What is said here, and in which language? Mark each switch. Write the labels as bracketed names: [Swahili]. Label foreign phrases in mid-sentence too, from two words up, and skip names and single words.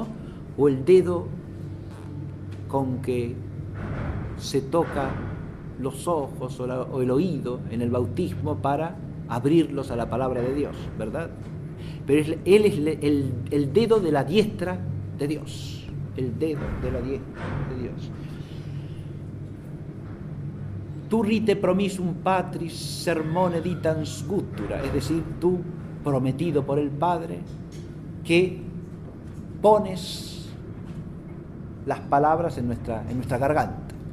[Spanish] O el dedo con que se toca los ojos o el oído en el bautismo para abrirlos a la palabra de Dios, ¿verdad? Pero Él es el dedo de la diestra de Dios, el dedo de la diestra de Dios. [Latin] Tu rite promisum patris sermone ditans guttura, [Spanish] es decir, tú prometido por el Padre que pones las palabras en nuestra garganta, ¿no?